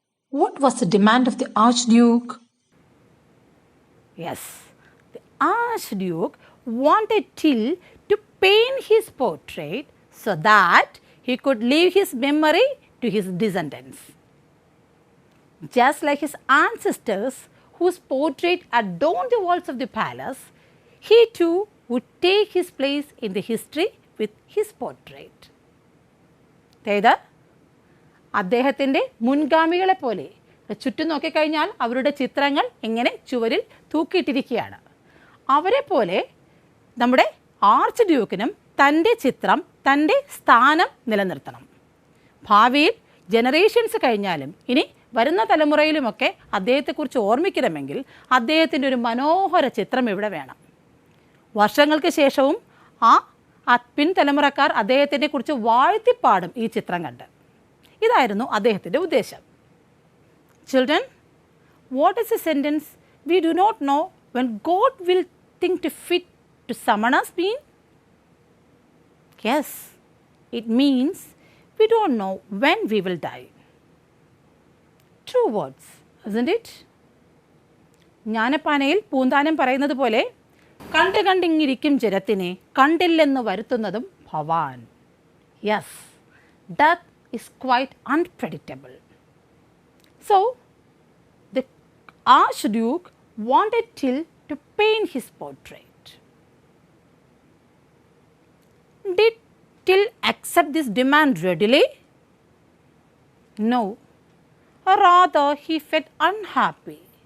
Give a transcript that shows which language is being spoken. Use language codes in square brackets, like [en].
[en] What was the demand of the Archduke? Yes, the Archduke wanted Till to paint his portrait so that he could leave his memory to his descendants. Just like his ancestors whose portrait adorned the walls of the palace, he too would take his place in the history with his portrait. [ml] അതായത് അദ്ദേഹത്തിൻ്റെ മുൻഗാമികളെ പോലെ ചുറ്റും നോക്കിക്കഴിഞ്ഞാൽ അവരുടെ ചിത്രങ്ങൾ ഇങ്ങനെ ചുവരിൽ തൂക്കിയിട്ടിരിക്കുകയാണ്. അവരെ പോലെ നമ്മുടെ ആർച്ച് ഡ്യൂക്കിനും തൻ്റെ ചിത്രം, തൻ്റെ സ്ഥാനം നിലനിർത്തണം. ഭാവിയിൽ ജനറേഷൻസ് കഴിഞ്ഞാലും ഇനി വരുന്ന തലമുറയിലുമൊക്കെ അദ്ദേഹത്തെക്കുറിച്ച് ഓർമ്മിക്കണമെങ്കിൽ അദ്ദേഹത്തിൻ്റെ ഒരു മനോഹര ചിത്രം ഇവിടെ വേണം. വർഷങ്ങൾക്ക് ശേഷവും ആ പിൻതലമുറക്കാർ അദ്ദേഹത്തിനെ കുറിച്ച് വാഴ്ത്തിപ്പാടും ഈ ചിത്രം കണ്ട്. ഇതായിരുന്നു അദ്ദേഹത്തിൻ്റെ ഉദ്ദേശം. [en] Children, what is a sentence we do not know when God will think to fit to summon us mean? Yes, it means we don't know when we will die. True words, isn't it? [ml] ജ്ഞാനപ്പാനയിൽ Poonthanam പറയുന്നത് പോലെ കണ്ടിങ്ങിരിക്കും ജരത്തിനെ കണ്ടില്ലെന്ന് വരുത്തുന്നതും ഭവാൻ. [en] Yes, death is quite unpredictable. So, the Archduke wanted Till to paint his portrait. Did Till accept this demand readily? No, rather he felt unhappy.